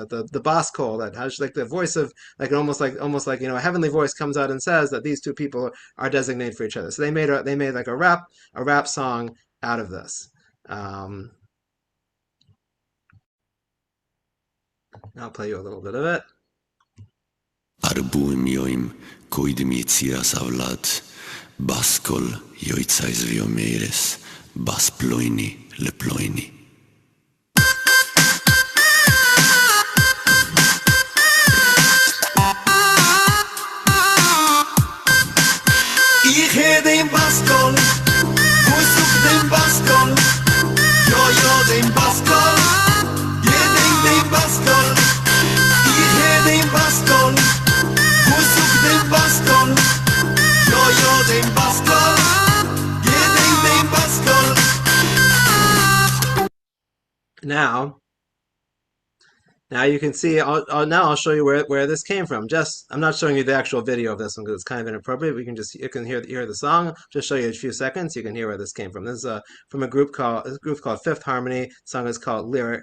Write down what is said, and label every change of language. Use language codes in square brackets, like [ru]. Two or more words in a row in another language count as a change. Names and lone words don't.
[en] The [he] בת קול [en] that has like the voice of like almost like a heavenly voice comes out and says that these two people are designated for each other. So they made like a rap song out of this. I'll play you a little bit of it. [he] ארבעים יום קודם יצירת הולד בת קול יוצאת ואומרת בת פלוני לפלוני. [de] Ich hör den [he] בת קול, [de] wo sucht den [he] בת קול, [de] yo den [he] בת קול, [de] jeden den [he] בת קול. [de] Ich hör den [he] בת קול, [de] wo sucht den [he] בת קול, [de] yo den [he] בת קול, [de] jeden den [he] בת קול. [en] Now you can see. Now I'll show you where this came from. I'm not showing you the actual video of this one because it's kind of inappropriate. But you can hear the song. Just show you a few seconds. You can hear where this came from. This is from a group called Fifth Harmony. The song is called Lyric.